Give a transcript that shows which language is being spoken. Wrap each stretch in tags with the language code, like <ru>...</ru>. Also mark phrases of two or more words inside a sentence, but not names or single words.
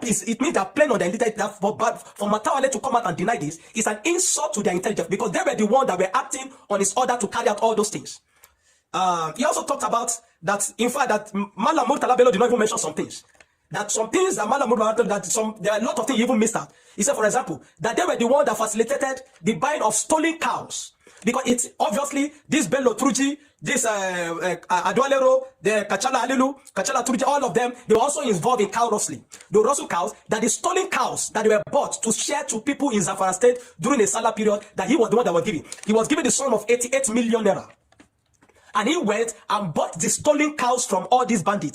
<en>It means they're playing on the intelligence. For Matawale to come out and deny this is an insult to their intelligence because they were the ones that were acting on his order to carry out all those things. He also talked about that, in fact, that Malam Murtala Bello did not even mention some things. That some things that Malam Murtala, there are a lot of things he even missed out. He said, for example, that they were the ones that facilitated the buying of stolen cows. Because it's obviously this Bello Turji, this Adwalero, the Kachala Alilu, Kachala Turji, all of them, they were also involved in cow rustling. They were also cows, that the stolen cows that they were bought to share to people in Zamfara State during the Salah period, that he was the one that was giving. He was given the sum of 88 million naira. And he went and bought the stolen cows from all these bandits.</en>